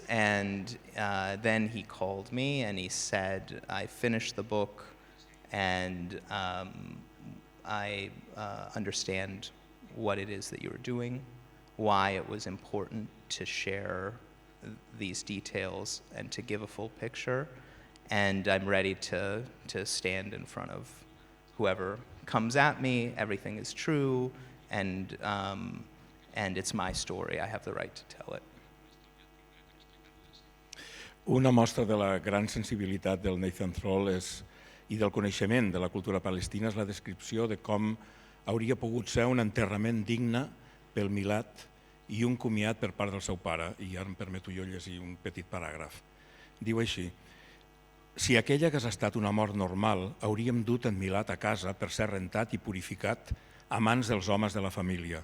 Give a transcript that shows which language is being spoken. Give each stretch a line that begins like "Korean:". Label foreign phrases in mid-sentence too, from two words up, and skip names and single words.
English: And then he called me and he said, I finished the book and I understand what it is that you were doing, why it was important to share these details and to give a full picture, and I'm ready to stand in front of whoever comes at me. Everything is true, and it's my story. I have the right to tell it.
Catalan: Una mostra de la gran sensibilitat del Nathan Thrall és i del coneixement de la cultura palestina és la descripció de com hauria pogut ser un enterrament digne pel Milad i un comiat per part del seu pare. I ara em permeto jo llegir un petit paràgraf. Diu així: si aquella hagués estat una mort normal, hauríem dut en Milad a casa per ser rentat i purificat a mans dels homes de la família.